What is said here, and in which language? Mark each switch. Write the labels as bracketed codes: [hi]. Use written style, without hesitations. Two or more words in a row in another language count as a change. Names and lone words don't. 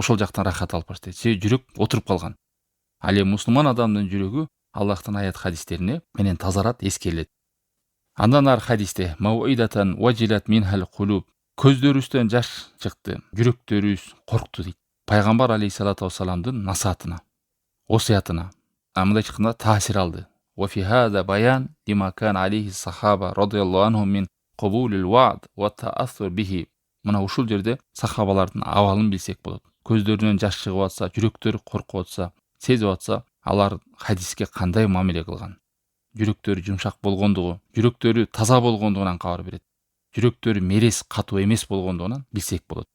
[ky] Ошол жактан рахат алып баштайт. Себеби жүрөк отуруп калган. Ал эми мусулман адамдын жүрөгү Аллахтын аят хадистерине менен тазарат, эскерилет. Андан ар хадисте [ar] موعظة وجلت منها القلوب, [ky] көздөрүбүздөн жаш чыкты, жүрөктөрүбүз коркту дейт. Пайгамбар [ar] عليه الصلاة والسلام [ky] насаатына, осуятына мындай чыкканда таасир алды. [ar] وفي هذا بيان لما كان عليه الصحابة رضي الله عنهم من قبول الوعظ والتأثر به. [ky] Мына ушул жерде сахабалардын абалын билсек болот. Көздөрүнөн жаш чыгып атса, жүрөктөрү коркуп атса, сезип атса, алар хадиске кандай мамиле кылган. Жүрөктөрү жумшак болгондугу, жүрөктөрү таза болгондугунан кабар берет. Жүрөктөрү мерес, катуу эмес болгондугунан билсек болот.